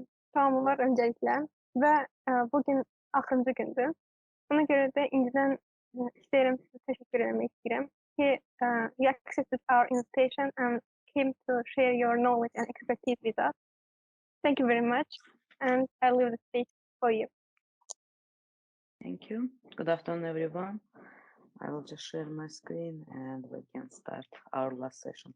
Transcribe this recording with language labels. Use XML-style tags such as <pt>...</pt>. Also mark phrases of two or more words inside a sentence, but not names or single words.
<az>Tamamlar öncelikle ve bugün axırıncı gündür. Buna görə də indidən istəyirəm sizə təşəkkür etmək istəyirəm ki,</az> <en>you accepted our invitation and came to share your knowledge and expertise with us. Thank you very much, and I leave the stage for you. Thank you. Good afternoon, everyone. I will just share my screen and we can start our last session.</en>